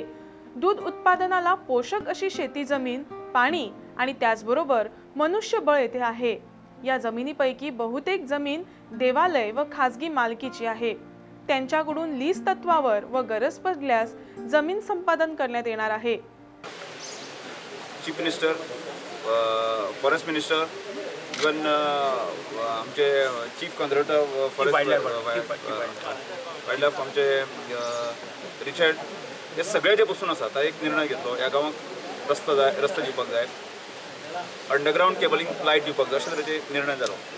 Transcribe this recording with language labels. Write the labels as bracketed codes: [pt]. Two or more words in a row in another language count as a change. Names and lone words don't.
[mr] दूध उत्पादनाला पोषक अशी शेती जमीन, पाणी आणि त्याचबरोबर मनुष्यबळ येथे आहे। या जमिनीपैकी बहुतेक जमीन देवालय व खासगी मालकीची आहे। त्यांच्याकडून लीज तत्वावर व गरज पडल्यास जमीन संपादन करण्यात येणार आहे। [en] Chief Minister, Forest Minister, even [kok] आमचे [en] Chief Conservator Forest Wildlife [kok] आमचे रिचर्ड, हे सगळे जे बसून आसात एक निर्णय घेतलो, ह्या गांवांक रस्तो दिवपाक जाय, [en] underground cabling [kok] लायट दिवपाक जाय, अशे तरेचे निर्णय जालो।